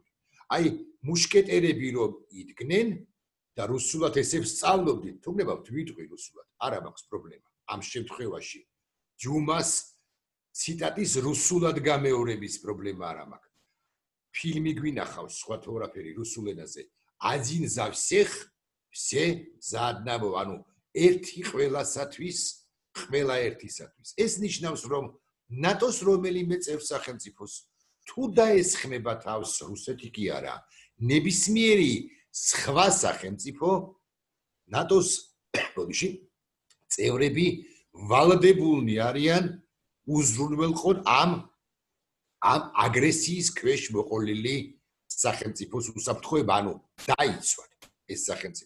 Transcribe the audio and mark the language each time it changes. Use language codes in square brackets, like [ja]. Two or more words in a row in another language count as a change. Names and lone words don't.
[ka] აი, მუშკეტერები რომ იდგნენ და რუსულად ესე ვსწავლობდით, თუნდაც ვიტყვი რუსულად, არა მაქვს პრობლემა. ამ შემთხვევაში ჯუმას ციტატის რუსულად გამეორების პრობლემა არ მაქვს. ფილმი გვინახავს სხვა თორაფერი რუსულ ენაზე. [ru] один за всех, все за одного, [ka] ანუ ერთი ყველასათვის, ყველა ერთისათვის. ეს ნიშნავს, რომ ნატოს რომელიმე წევრ-სახელმწიფოს თუ დაესხმება თავს რუსეთი კი არა, ნებისმიერი სხვა სახელმწიფო ნატოს ბოდიში წევრები ვალდებულნი არიან უზრუნველყონ ამ აგრესიის ქვეშ მოყოლილი სახელმწიფოს უსაფრთხოება, ანუ დაიცვათ ეს სახელმწიფო.